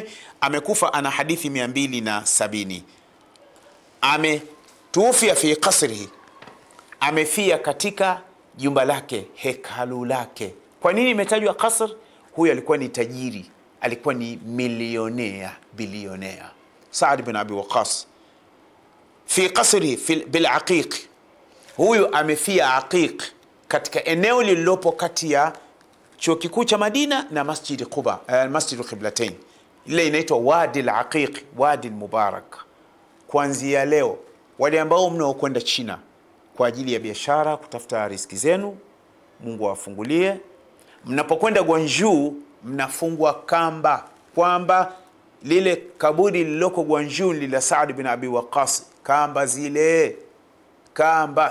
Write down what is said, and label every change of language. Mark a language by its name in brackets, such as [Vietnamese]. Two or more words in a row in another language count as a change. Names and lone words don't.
[Swahili] Amekufa ana hadithi 270. Ametuufia [Arabic] في قصره, [Swahili] amefia katika jumba lake, hekalu lake. Kwa nini imetajwa qasr? Huyu alikuwa ni tajiri, alikuwa ni milionea, bilionea. [Arabic] سعد بن أبي وقاص في قصره بالعقيق, [Swahili] huyu amefia Aqiq, katika eneo lililopo kati ya chuo kikuu cha Madina na Masjid Quba, Masjid al-Qiblatain, ile inaitwa Wadi al-Aqiq, Wadi al-Mubarak. Kuanzia leo, wale ambao mnaokwenda China kwa ajili ya biashara kutafuta riziki zenu, Mungu awafungulie, mnapokwenda Guangzhou mnafungwa kamba kwamba lile kaburi lililoko Guangzhou lila Sa'd bin Abi Waqqas, kamba zile, kamba.